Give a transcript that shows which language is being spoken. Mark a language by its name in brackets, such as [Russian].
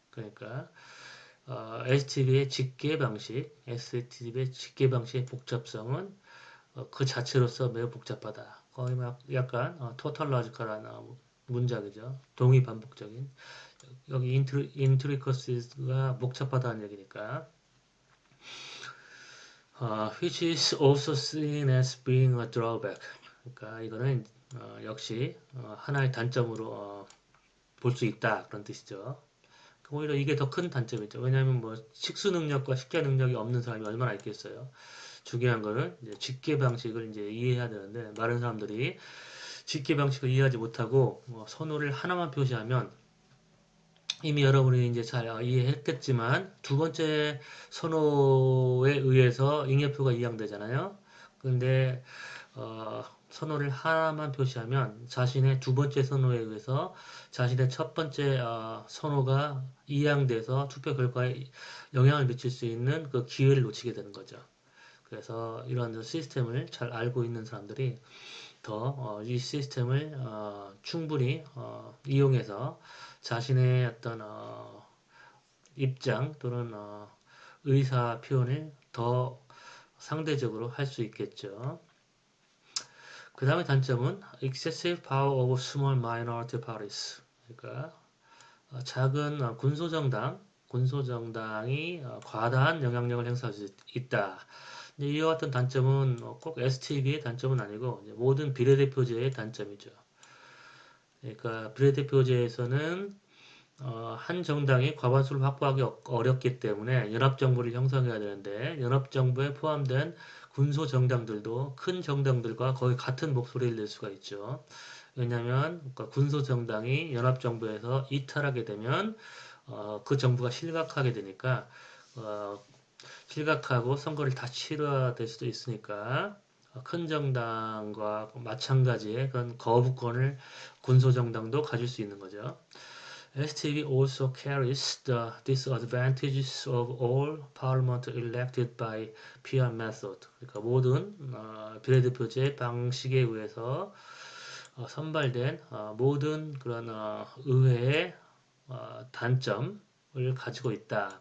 [Korean] 그러니까 STB의 집계 방식, STB의 집계 방식의 복잡성은 그 자체로서 매우 복잡하다. 거의 막 약간 토탈로지컬한 문장이죠. 동의 반복적인. 여기 intricaties가 복잡하다는 얘기니까. [English] Which is also seen as being a drawback. [Korean] 그러니까 이거는 역시 하나의 단점으로 볼 수 있다 그런 뜻이죠. 오히려 이게 더 큰 단점이죠. 왜냐하면 뭐 식수 능력과 식계 능력이 없는 사람이 얼마나 있겠어요. 중요한 거는 이제 집계 방식을 이제 이해해야 되는데 많은 사람들이 집계 방식을 이해하지 못하고 선호를 하나만 표시하면 이미 여러분이 이제 잘 이해했겠지만 두 번째 선호에 의해서 잉여표가 이양되잖아요. 근데 선호를 하나만 표시하면 자신의 두 번째 선호에 의해서 자신의 첫 번째 선호가 이양돼서 투표 결과에 영향을 미칠 수 있는 그 기회를 놓치게 되는 거죠. 그래서 이런 시스템을 잘 알고 있는 사람들이 더 이 시스템을 충분히 이용해서 자신의 어떤 입장 또는 의사 표현을 더 상대적으로 할 수 있겠죠. 그 다음에 단점은 [English] excessive power of small minority parties. [Korean] 그러니까 작은 군소정당이 과다한 영향력을 행사할 수 있다. 이와 같은 단점은 꼭 STB의 단점은 아니고 모든 비례대표제의 단점이죠. 그러니까 비례대표제에서는 한 정당이 과반수를 확보하기 어렵기 때문에 연합정부를 형성해야 되는데 연합정부에 포함된 군소정당들도 큰 정당들과 거의 같은 목소리를 낼 수가 있죠. 왜냐하면 그러니까 군소정당이 연합정부에서 이탈하게 되면 그 정부가 실각하게 되니까 실각하고 선거를 다 치러야 될 수도 있으니까 큰 정당과 마찬가지의 그런 거부권을 군소정당도 가질 수 있는 거죠. [English] STB also carries the disadvantages of all parliament elected by PR method. [Korean] 그러니까 모든 비례대표제 방식에 의해서 선발된 모든 그런 의회의 단점을 가지고 있다.